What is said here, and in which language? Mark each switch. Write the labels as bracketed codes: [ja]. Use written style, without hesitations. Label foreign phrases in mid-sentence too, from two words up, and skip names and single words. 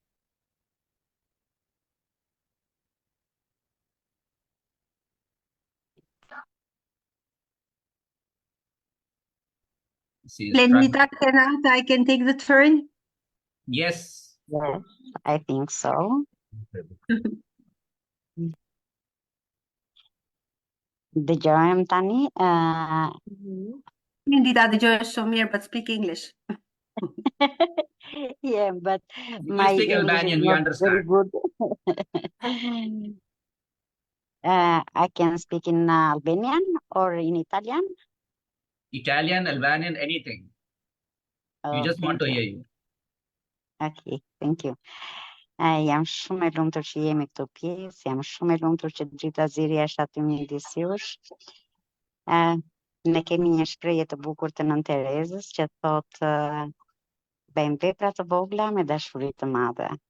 [en] Lenita, I can take the turn? Yes. Yes, I think so. [sq] Dëgjojmë tani. Hindi dëgjoj shumë mirë, [en] but speak English. Yeah, but You my speak English is Albanian, we not very understand. good. I can speak in Albanian or in Italian. Italian, Albanian, anything. We Oh, just want to thank hear you. you. Okay, thank you. [sq] Jam shumë e lumtur që jemi këtu pjesë, jam shumë e lumtur që Drita Ziri është aty midis jush. Ne kemi një shprehje të bukur të Nën Terezës që thotë bëjmë vepra të vogla me dashuri të madhe.